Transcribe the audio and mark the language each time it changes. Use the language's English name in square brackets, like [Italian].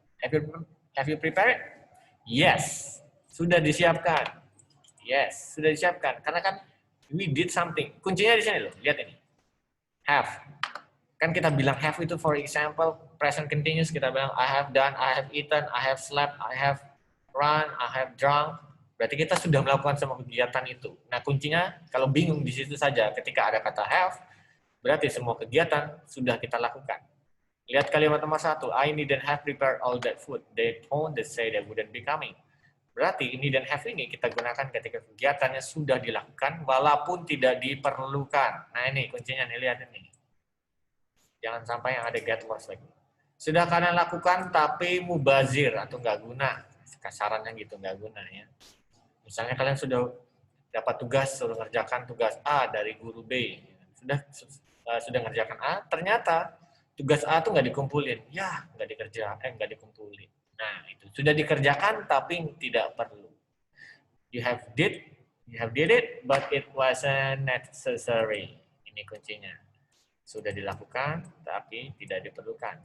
[English] Have you prepared? Yes. [Indonesian] Sudah disiapkan. Yes, sudah disiapkan. Karena kan [English] we did something. [Indonesian] Kuncinya di sini loh. Lihat ini. Have. Kan kita bilang [English] have itu for example present continuous, kita bilang I have done, I have eaten, I have slept, I have run, I have drunk. [Indonesian] Berarti kita sudah melakukan semua kegiatan itu. Nah, kuncinya kalau bingung di situ saja ketika ada kata have, berarti semua kegiatan sudah kita lakukan. Lihat kalimat nomor 1, [English] I didn't have prepared all that food. They phoned to say they wouldn't be coming. [Indonesian] Berarti ini dan have ini kita gunakan ketika kegiatannya sudah dilakukan walaupun tidak diperlukan. Nah, ini kuncinya nih, lihat ini. Jangan sampai yang ada get lost lagi. Sudah kalian lakukan tapi mubazir atau nggak guna. Kasarannya gitu, nggak guna ya. Misalnya kalian sudah dapat tugas, suruh ngerjakan tugas A dari guru B. Sudah ngerjakan A, ternyata tugas A tuh nggak dikumpulin. Ya, nggak dikumpulin. Nah, itu sudah dikerjakan tapi tidak perlu. [English] You have did, You have did it, but it wasn't necessary. [Indonesian] Ini kuncinya. Sudah dilakukan, tapi tidak diperlukan.